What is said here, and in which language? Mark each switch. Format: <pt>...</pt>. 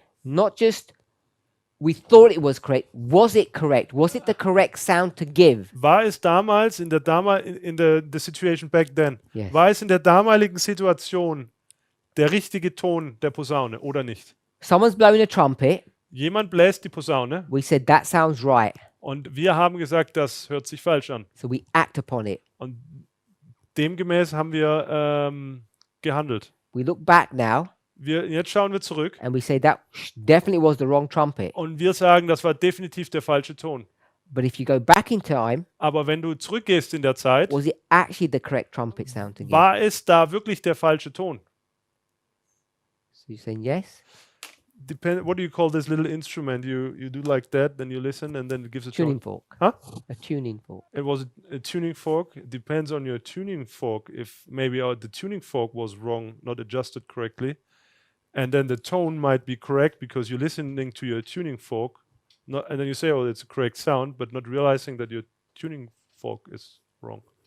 <en>not just we thought it was correct, was it correct? Was it the correct sound to give?</en> <de>war es damals</de> <en>in the situation back then, Yes.</en> <de>war es in der damaligen Situation der richtige Ton der Posaune oder nicht?</de> <en>Someone's blowing a trumpet.</en> <de>Jemand bläst die Posaune</de> <en>We said that sounds right.</en> <de>und wir haben gesagt, das hört sich falsch an.</de> <en>So we act upon it.</en> <de>Und demgemäß haben wir gehandelt.</de> <en>We look back now</en> <de>Jetzt schauen wir zurück</de> <en>and we say that definitely was the wrong trumpet.</en> <de>und wir sagen, das war definitiv der falsche Ton.</de> <en>But if you go back in time,</en> <de>Aber wenn du zurückgehst in der Zeit,</de> <en>was it actually the correct trumpet sound to give?</en> <de>war es da wirklich der falsche Ton?</de> <en>So you're saying yes? What do you call this little instrument? You do like that, then you listen, and then it gives a Tuning fork. Huh? A tuning fork. It was a tuning fork. It depends on your tuning fork. If maybe the tuning fork was wrong, not adjusted correctly, and then the tone might be correct because you're listening to your tuning fork, and then you say, "Oh, it's a correct sound," but not realizing that your tuning fork is wrong.</en>